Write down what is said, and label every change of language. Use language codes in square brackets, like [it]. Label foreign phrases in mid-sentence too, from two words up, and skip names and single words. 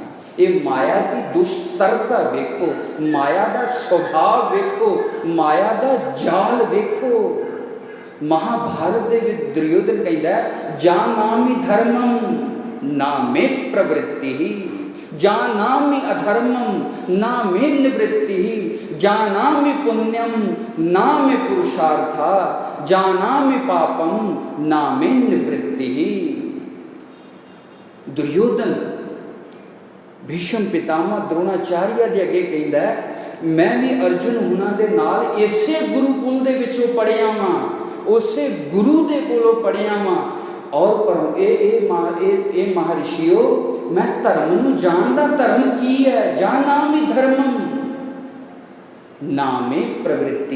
[pa] ਇਹ ਮਾਇਆ ਦੀ ਦੁਸ਼ਟਰਤਾ ਵੇਖੋ, ਮਾਇਆ ਦਾ ਸੁਭਾਅ ਵੇਖੋ, ਮਾਇਆ ਦਾ ਜਾਲ ਵੇਖੋ। ਮਹਾਭਾਰਤ ਦੇ ਵਿੱਚ ਦੁਰਯੋਧਨ ਕਹਿੰਦਾ [sa] जानामि धर्मं ना मे प्रवृत्ती, ਜਾਨਾਮि अधर्मं ना मे निवृत्ति, जानामि पुण्यम ना मे पुरुषार्था, जानामि पापम ना मे निवृत्ति। [pa] दुर्योधन भीष्म पितामह द्रोणाचार्य ਦੇ ਅੱਗੇ ਕਹਿੰਦਾ ਮੈਂ ਵੀ ਅਰਜੁਨ ਹੁਣਾਂ ਦੇ ਨਾਲ ਇਸੇ ਗੁਰੂਕੁਲ ਦੇ ਵਿੱਚੋਂ ਪੜ੍ਹਿਆ ਵਾਂ, ਉਸੇ ਗੁਰੂ ਦੇ ਕੋਲੋਂ ਪੜ੍ਹਿਆ ਵਾਂ। ਔਰ ਪਰ ਇਹ ਮਹਰਸ਼ੀਓ ਮੈਂ ਧਰਮ ਨੂੰ ਜਾਣਦਾ। ਧਰਮ ਕੀ ਹੈ? [sa] जानामि धर्मं नामे प्रवृत्ती।